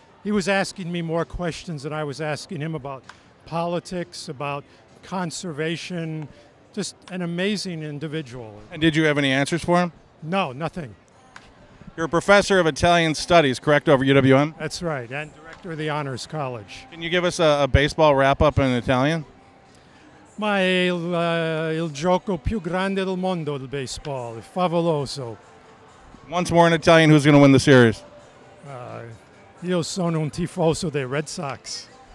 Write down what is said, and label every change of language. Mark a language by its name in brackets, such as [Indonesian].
[English] He was asking me more questions than I was asking him about politics, about conservation. Just an amazing individual. And did you have any answers for him? No, nothing. You're a professor of Italian studies, correct, over UWM? That's right, and director of the Honors College. Can you give us a baseball wrap-up in Italian? [Italian] Ma è il gioco più grande del mondo, il baseball. È favoloso. [English] Once more in Italian, who's going to win the series? [Italian] Io sono un tifoso dei Red Sox.